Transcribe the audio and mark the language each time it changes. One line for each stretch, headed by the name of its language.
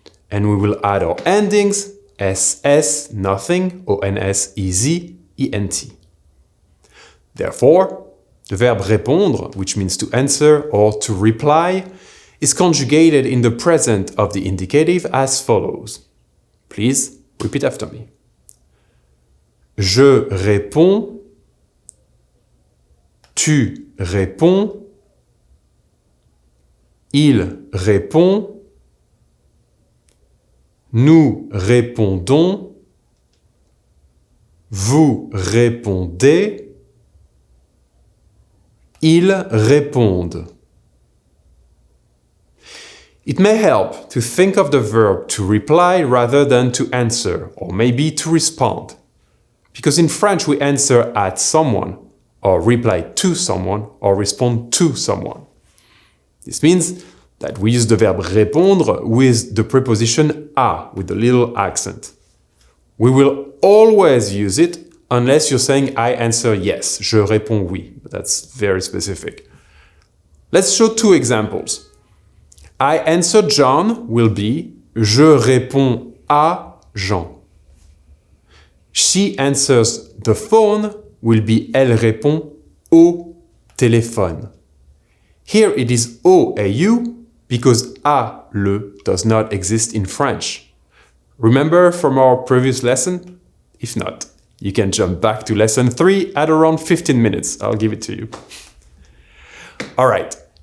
English: And we will add our endings, S-S, nothing, O-N-S, easy, E-N-T. Therefore, the verb répondre, which means to answer or to reply, is conjugated in the present of the indicative as follows. Please repeat after me.
French: Je réponds, tu réponds, il répond, nous répondons, vous répondez, ils répondent.
English: It may help to think of the verb to reply rather than to answer, or maybe to respond. Because in French we answer at someone, or reply to someone, or respond to someone. This means that we use the verb répondre with the preposition à, with the little accent. We will always use it unless you're saying I answer yes,
French: je réponds oui.
English: But that's very specific. Let's show two examples. I answer John will be
French: je réponds à Jean.
English: She answers the phone will be
French: elle répond au téléphone.
English: Here it is OUI because a, le, does not exist in French. Remember from our previous lesson? If not, you can jump back to lesson 3 at around 15 minutes. I'll give it to you. All right.